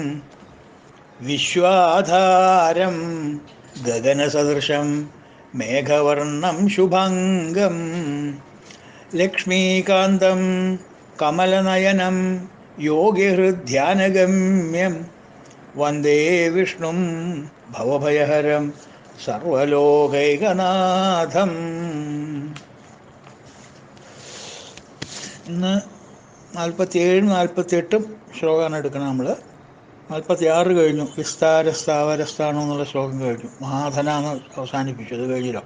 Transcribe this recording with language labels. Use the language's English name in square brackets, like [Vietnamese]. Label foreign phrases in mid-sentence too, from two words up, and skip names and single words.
[Sanskrit] विश्वाधारं गगनसदृशं मेघवर्णं शुभांगं लक्ष्मीकान्तं कमलनयनं योगिहृद्ध्यानगम्यं वन्दे विष्णुं भवभयहरं സർവലോകൈകനാഥം. [Malayalam] ഇന്ന് 47 48 ശ്ലോകമാണ് എടുക്കണം നമ്മൾ. 46 കഴിഞ്ഞു. വിസ്താരസ്ഥാവരസ്ഥാനം എന്നുള്ള ശ്ലോകം കഴിഞ്ഞു. മഹാധനാണ് അവസാനിപ്പിച്ചു, അത് കഴിഞ്ഞല്ലോ.